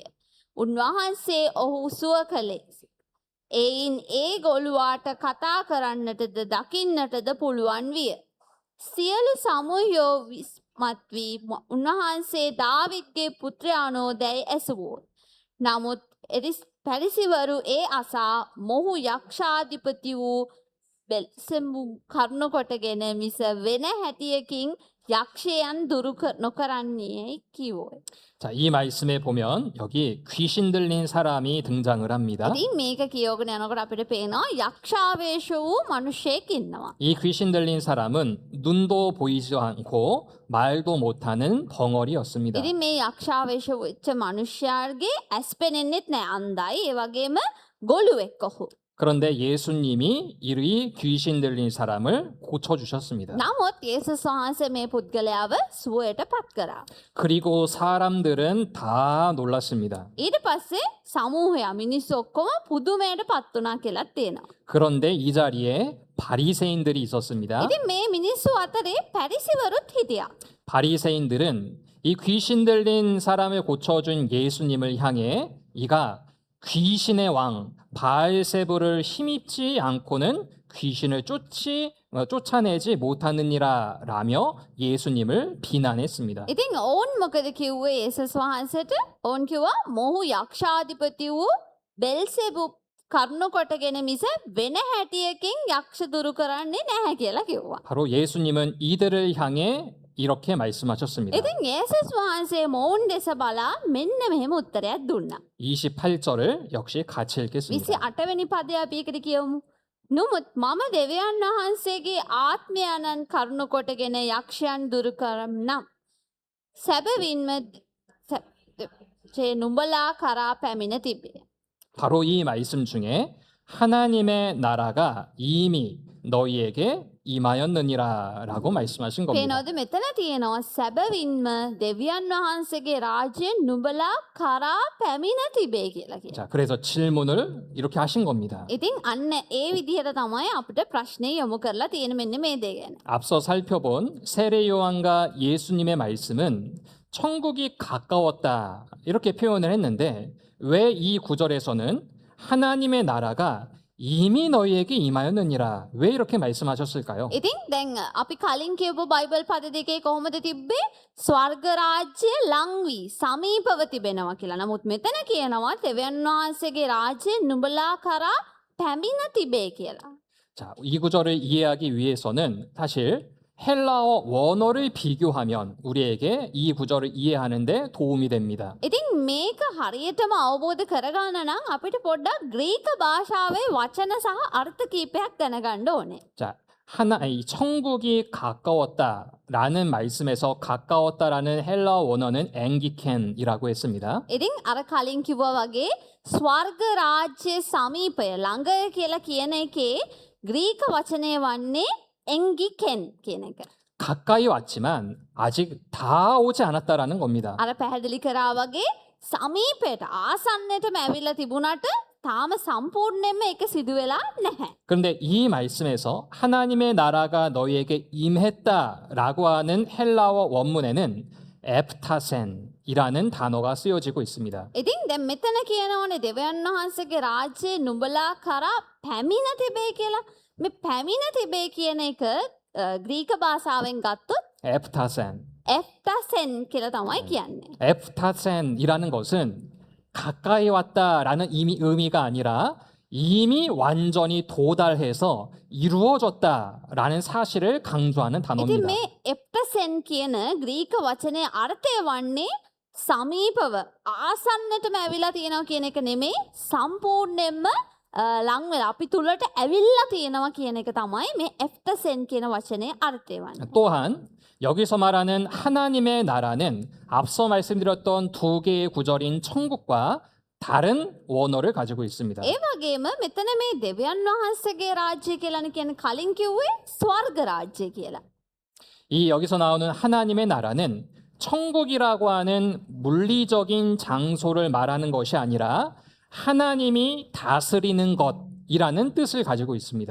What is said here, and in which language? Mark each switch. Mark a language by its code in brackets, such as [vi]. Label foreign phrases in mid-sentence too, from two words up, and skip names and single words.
[si] උන්වහන්සේ ඔහු සුව කළේ. එයින් ඒ ගොළුවාට කතා කරන්නටද දකින්නටද පුළුවන් විය. සියලු සමූහයෝ විස්මත් වී උන්වහන්සේ දාවිද්ගේ පුත්‍රයාණෝ දැයි ඇසුවෝ. නමුත් එරිස් පැරිසිවරු ඒ අසා මොහු යක්ෂාධිපති වූ බෙල්සෙබු කරුණු කොටගෙන මිස වෙන හැටියකින් යක්ෂයන් දුරු නොකරන්නේයි කිව්වෝය. [ko] 자, 이 말씀에 보면 여기 귀신 들린 사람이 등장을 합니다. [si] ඉතින් මේක කියවගෙන යනකොට අපිට පේනවා යක්ෂාවේශ වූ මිනිසෙක් ඉන්නවා. [ko] 이 귀신 들린 사람은 눈도 보이지 않고 말도 못하는 벙어리였습니다. [si] ඉතින් මේ යක්ෂාවේශ වෙච්ච මිනිසයාගේ ඇස් පෙනෙන්නෙත් නෑ අන්ධයි. ඒ වගේම ගොළුෙක් ඔහු. [ko] 그런데 예수님이 이 귀신 들린 사람을 고쳐주셨습니다. [si] නමුත් යේසුස් වහන්සේ මේ පුද්ගලයාව සුවයට පත් කරා. [ko] 그리고 사람들은 다 놀랐습니다. [si] ඊට පස්සේ සමූහයා මිනිස්සු ඔක්කොම පුදුමයට පත් වුණා කියලා තියෙනවා. [ko] 그런데 이 자리에 바리새인들이 있었습니다. [si] ඉතින් මේ 미නිස්සු අතරේ පැරිසිවරුත් හිටියා. [ko] 바리새인들은 이 귀신 들린 사람을 고쳐준 예수님을 향해 이가 귀신의 왕 바알세불을 힘입지 않고는 귀신을 쫓아내지 못하느니라 라며 예수님을 비난했습니다. [si] ඉතින් ඔවුන් මොකද කිව්වේ යේසුස් වහන්සේට? ඔවුන් කිව්වා මොහු යක්ෂාධිපති වූ බෙල්සෙබු කරුණු කොටගෙන මිස වෙන හැටියකින් යක්ෂ දුරු කරන්නේ නැහැ කියලා කිව්වා. [ko] 바로 예수님은 이들을 향해 이렇게 말씀하셨습니다. [si] ඉතින් යේසුස් වහන්සේ මොවුන් දෙස බලා මෙන්න මෙහෙම උත්තරයක් දුන්නා. [ko] 28절을 역시 같이 읽겠습니다. [si] 28 වෙනි පදය අපි එකට කියවමු. නුමුත් මම දෙවියන් වහන්සේගේ ආත්මයන්න් කරුණු කොටගෙන යක්ෂයන් දුරු කරන්නම්. සැබවින්ම 제 නුඹලා කරා පැමිණ තිබේ. [ko] 바로 이 말씀 중에 하나님의 나라가 이미 너희에게 임하였느니라 라고 말씀하신 겁니다. [si] පේනවද මෙතන තියෙනවා සැබවින්ම දෙවියන් වහන්සේගේ රාජ්‍යයෙන් නුඹලා කරා පැමිණ තිබේ කියලා කියනවා. [ko] 자, 그래서 질문을 이렇게 하신 겁니다. [si] ඉතින් අන්න ඒ විදිහට තමයි අපිට ප්‍රශ්නේ යොමු කරලා තියෙන මෙන්න මේ දේ ගැන. [ko] 앞서 살펴본 세례 요한과 예수님의 말씀은 천국이 가까웠다 이렇게 표현을 했는데 왜 이 구절에서는 하나님의 나라가 이미 너희에게 임하였느니라 왜 이렇게 말씀하셨을까요? [si] ඉතින් දැන් අපි කලින් කියපු බයිබල් පද දෙකේ කොහොමද තිබ්බේ? ස්වර්ග රාජ්‍ය ලං වී සමීපව තිබෙනවා කියලා. නමුත් මෙතන කියනවා දෙවියන් වහන්සේගේ රාජ්‍ය නුඹලා කරා පැමිණ තිබේ කියලා. [ko] 자, 이 구절을 이해하기 위해서는 사실 헬라어 원어를 비교하면 우리에게 이 구절을 이해하는데 도움이 됩니다. [si] ඉතින් මේක හරියටම අවබෝධ කරගන්න නම් අපිට පොඩ්ඩක් ග්‍රීක භාෂාවේ වචන සහ අර්ථ කීපයක් දැනගන්න ඕනේ. [ko] 자, 이 천국이 가까웠다라는 말씀에서 가까웠다라는 헬라어 원어는 앵기켄이라고 했습니다. [si] ඉතින් අර කලින් කිව්වා වගේ ස්වර්ග රාජ්‍ය සමීපය ළඟ කියලා කියන එකේ ග්‍රීක වචනය වන්නේ එන්ගිකෙන් කියන එක. [ko] 가까이 왔지만 아직 다 오지 않았다라는 겁니다. [si] අර පැහැදිලි කරා වගේ සමීපයට ආසන්නයටම ඇවිල්ලා තිබුණාට තාම සම්පූර්ණයෙන්ම ඒක සිදු වෙලා නැහැ. [ko] 그런데 이 말씀에서 하나님의 나라가 너희에게 임했다라고 하는 헬라어 원문에는 에프타센이라는 단어가 쓰여지고 있습니다. [si] ඉතින් දැන් මෙතන කියනෝනේ දෙවියන් වහන්සේගේ රාජ්‍යය නුඹලා කරා පැමිණ තිබේ කියලා. මේ පැමිණ තිබේ කියන එක ග්‍රීක භාෂාවෙන් ගත්තොත් [ko] 에프타센. [si] එෆ්ටසෙන් කියලා තමයි කියන්නේ. [ko] 에프타센이라는 것은 가까이 왔다라는 의미가 아니라 이미 완전히 도달해서 이루어졌다라는 사실을 강조하는 [si] ඉතින් [ko] 단어입니다. [si] මේ එෆ්ටසෙන් කියන ග්‍රීක වචනේ අර්ථය වන්නේ සමීපව ආසන්නටම ඇවිල්ලා තියෙනවා කියන එක නෙමෙයි සම්පූර්ණයෙන්ම ලං වෙලා අපි තුලට ඇවිල්ලා තියෙනවා කියන එක තමයි මේ එෆ්ටසෙන් කියන වචනේ අර්ථය වන්නේ. [ko] 또한 여기서 말하는 하나님의 나라는 앞서 말씀드렸던 두 개의 구절인 천국과 다른 원어를 가지고 있습니다. [si] ඒ වගේම මෙතන මේ දෙවියන් වහන්සේගේ රාජ්‍ය කියලානේ කියන්නේ කලින් කිව්වේ ස්වර්ග රාජ්‍ය කියලා. [ko] 이 여기서 나오는 하나님의 나라는 천국이라고 하는 물리적인 장소를 말하는 것이 아니라 하나님이 다스리는 것이라는 뜻을 가지고 있습니다.